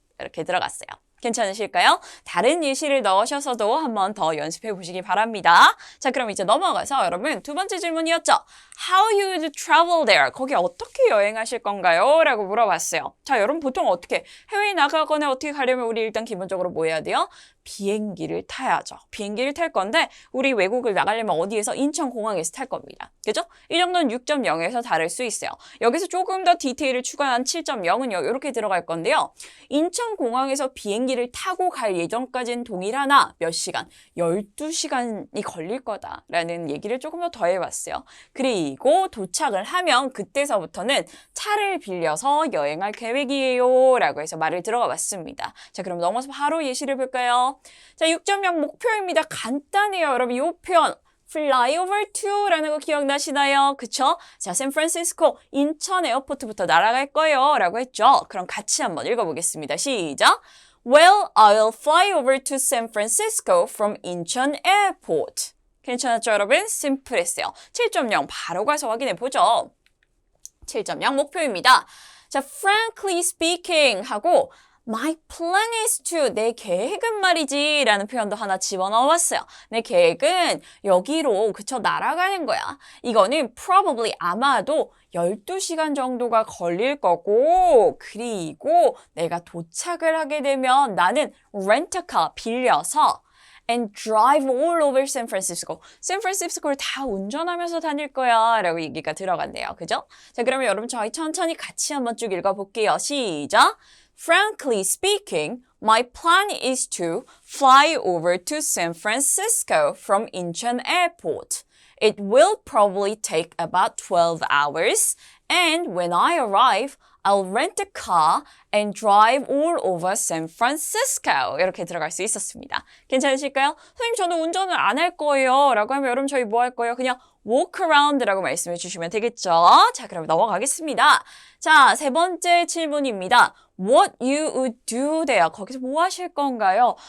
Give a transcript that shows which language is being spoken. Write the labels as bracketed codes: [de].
[ko] 이렇게 들어갔어요. 괜찮으실까요? 다른 예시를 넣으셔서도 한번 더 연습해 보시기 바랍니다. 자, 그럼 이제 넘어가서 여러분 두 번째 질문이었죠. [en] How you would travel there? [ko] 거기 어떻게 여행하실 건가요? 라고 물어봤어요. 자, 여러분 보통 어떻게 해외에 나가거나 어떻게 가려면 우리 일단 기본적으로 뭐 해야 돼요? 비행기를 타야죠. 비행기를 탈 건데 우리 외국을 나가려면 어디에서? 인천공항에서 탈 겁니다. 그죠? 이 정도는 6.0에서 다를 수 있어요. 여기서 조금 더 디테일을 추가한 7.0은요. 이렇게 들어갈 건데요. 인천공항에서 비행기를 타고 갈 예정까지는 동일하나 몇 시간? 12시간이 걸릴 거다라는 얘기를 조금 더 더해봤어요. 그리고 도착을 하면 그때서부터는 차를 빌려서 여행할 계획이에요 라고 해서 말을 들어가 봤습니다. 자, 그럼 넘어서 바로 예시를 볼까요? 자, 6.0 목표입니다. 간단해요. 여러분 이 표현 [en] fly over to [ko] 라는 거 기억나시나요? 그쵸? 자, 샌프란시스코 인천 에어포트부터 날아갈 거예요 라고 했죠. 그럼 같이 한번 읽어보겠습니다. 시작! [en] Well, I'll fly over to San Francisco from Incheon Airport. [ko] 괜찮았죠, 여러분? 심플했어요. 7.0 바로 가서 확인해 보죠. 7.0 목표입니다. 자, [en] frankly speaking [ko] 하고 [en] My plan is to, [ko] 내 계획은 말이지 라는 표현도 하나 집어넣어봤어요. 내 계획은 여기로 그쵸 날아가는 거야. 이거는 probably 아마도 12시간 정도가 걸릴 거고 그리고 내가 도착을 하게 되면 나는 렌터카 빌려서 [en] and drive all over San Francisco. [ko] 샌프란시스코를 다 운전하면서 다닐 거야 라고 얘기가 들어갔네요. 그죠? 자, 그러면 여러분 저희 천천히 같이 한번 쭉 읽어볼게요. 시작! [en] Frankly speaking, my plan is to fly over to San Francisco from Incheon Airport. It will probably take about 12 hours, and when I arrive, I'll rent a car and drive all over San Francisco. [ko] 이렇게 들어갈 수 있었습니다. 괜찮으실까요? 선생님, 저는 운전을 안 할 거예요. 라고 하면 여러분 저희 뭐 할 거예요? 그냥 [en] walk around [ko] 라고 말씀해 주시면 되겠죠? 자, 그럼 넘어가겠습니다. 자, 세 번째 질문입니다. [en] What you would do there. [ko] 거기서 뭐 하실 건가요?